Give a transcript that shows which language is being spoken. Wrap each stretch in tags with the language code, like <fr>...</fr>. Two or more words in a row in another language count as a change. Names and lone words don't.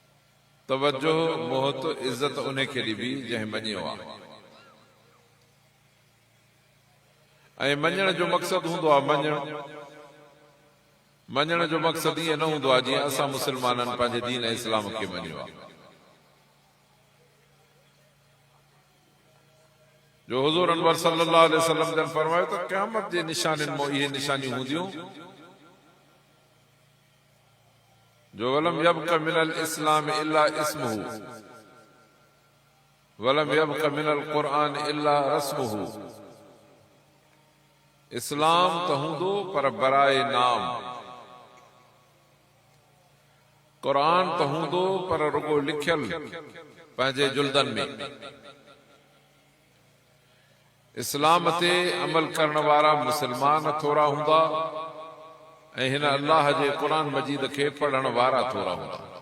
<sd>तवजो मोहत इज़त उनखे ॾिबी जंहिं मञियो आहे ऐं मञण जो मक़सदु हूंदो आहे मञण जो मक़सदु ईअं न हूंदो आहे जीअं असां मुस्लमाननि पंहिंजे दीन इस्लाम खे मञियो आहे। जो हुज़ूर अनवर</sd> <ar>صلى الله عليه وسلم</ar> <sd>जन फरमायो त क़यामत जे निशानियुनि मां इहे निशानियूं हूंदियूं जो</sd> <ar>ولم يبق من الإسلام إلا اسمه ولم يبق من القرآن إلا رسمه.</ar> <sd>इस्लाम तो हूंदो पर बराए नाम, कुरान तो हूंदो पर रुगो लिखियल पंहिंजे जुल्दन में। इस्लाम ते अमल करण वारा मुसलमान थोड़ा हूंदा ऐं हिन अल्लाह जे कुरान मजीद खे पढ़ण वारा थोड़ा हूंदा।</sd>